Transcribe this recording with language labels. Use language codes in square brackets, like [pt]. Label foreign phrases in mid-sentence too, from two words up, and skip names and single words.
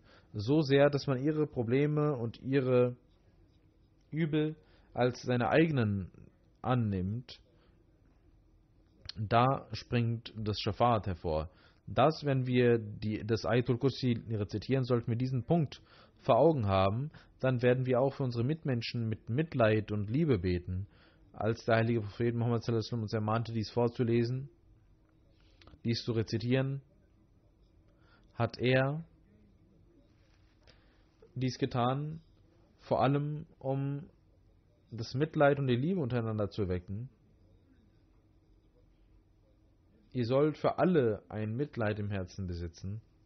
[de] So sehr, dass man ihre Probleme und ihre Übel als seine eigenen annimmt. Da springt das Schafat hervor. Das, wenn wir das Ayatul Kursi rezitieren, sollten wir diesen Punkt vor Augen haben, dann werden wir auch für unsere Mitmenschen mit Mitleid und Liebe beten. Als der heilige Prophet Muhammad [ar] صلى الله عليه وسلم [de] uns ermahnte, dies vorzulesen, dies zu rezitieren, hat er dies getan, vor allem um das Mitleid und die Liebe untereinander zu wecken. Ihr sollt für alle ein Mitleid im Herzen besitzen.